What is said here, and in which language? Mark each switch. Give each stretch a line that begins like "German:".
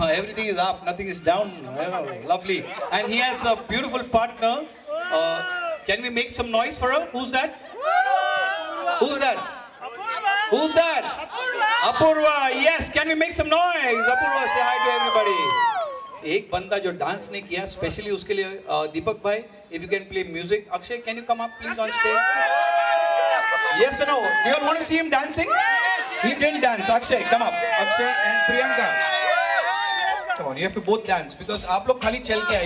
English: Everything is up, nothing is down. Lovely. And he has a beautiful partner. Can we make some noise for her? Who's that? Who's that? Who's that? Apurva. Yes. Can we make some noise? Apurva, say hi to everybody.
Hindi: एक बंदा जो dance नहीं किया, specially उसके लिए दीपक भाई,
English: if you can play music. Akshay, can you come up please on stage? Yes or no? Do you all want to see him dancing? He didn't dance. Akshay, come up. Akshay and Priyanka. Come on, you have to both dance because
Hindi: आप लोग खाली चल के आए.